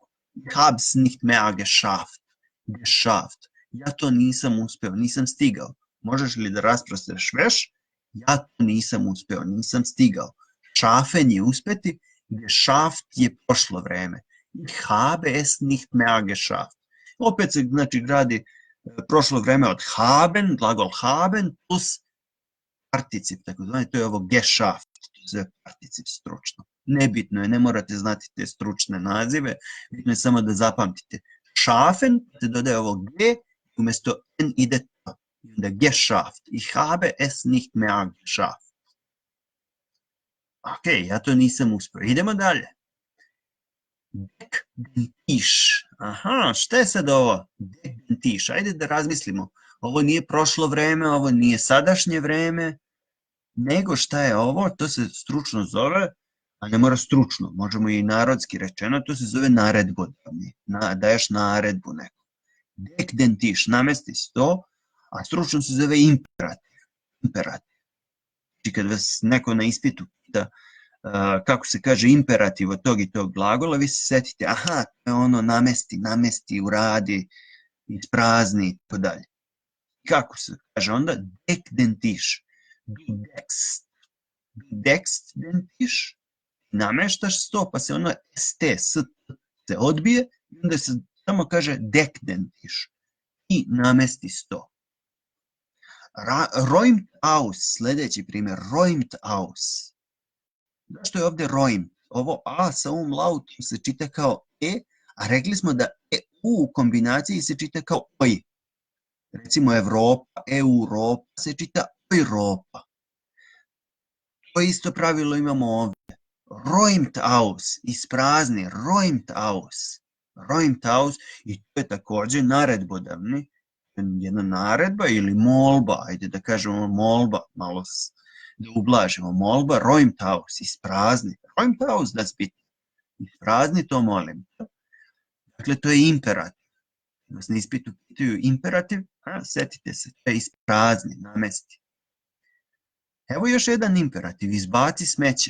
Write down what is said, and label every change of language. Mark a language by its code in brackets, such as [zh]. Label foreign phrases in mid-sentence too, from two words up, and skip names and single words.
[de] Ich habe es nicht mehr geschafft. Geschafft. [sr] Ja to nisam uspeo, nisam stigao. Možeš li da rasprostreš veš? Ja to nisam uspeo, nisam stigao. Schaffen je uspeti, geschafft je prošlo vreme. [de] Ich habe es nicht mehr geschafft. [sr] Opet se znači gradi prošlo vreme od haben, glagol haben, plus particip, tako zvani, to je ovo geschafft, to je particip stručno. Nebitno je, ne morate znati te stručne nazive, bitno je samo da zapamtite. Schaffen, te dodaje ovo g, umjesto n ide to. Onda geschafft. [de] Ich habe es nicht mehr geschafft. [sr] Ok, ja to nisam uspio. Idemo dalje. [de] Deck den Tisch. [sr] Aha, šta je sad ovo? [de] Deck den Tisch. [sr] Ajde da razmislimo. Ovo nije prošlo vreme, ovo nije sadašnje vreme, nego šta je ovo? To se stručno zove, a ne mora stručno, možemo i narodski rečeno, to se zove naredbodavni. Daješ naredbu nekom. [de] Deck den Tisch, [sr] namesti sto, a stručno se zove imperativ. Znači kad vas neko na ispitu pita kako se kaže imperativ od tog i tog glagola, vi se setite, aha, to je ono namesti, uradi, isprazni i tako dalje. Kako se kaže onda? [de] Deck den Tisch. Du deckst den Tisch. [sr] Nameštaš sto, pa se ono st, se odbije i onda se samo kaže [de] deck den Tisch. [sr] I namesti sto. [de] Räumt aus, [sr] sljedeći primjer, [de] räumt aus. [sr] Zašto je ovdje räumt? Ovo a sa lautom se čita kao e, a rekli smo da u kombinaciji se čita kao oj. Recimo Evropa, Europa se čita Europa. To isto pravilo imamo ovdje. [de] Räumt aus, isprazni, räumt aus, [sr] i to je također naredbodavni. Jedna naredba ili molba, ajde da kažemo molba, malo da ublažimo, molba, [de] räumt aus, isprazni, räumt aus, das bitte, [sr] isprazni, to molim. Dakle, to je imperativ. Vas na ispitu pitaju imperativ, setite se, to je isprazni, namesti. Evo još jedan imperativ, izbaci smeće.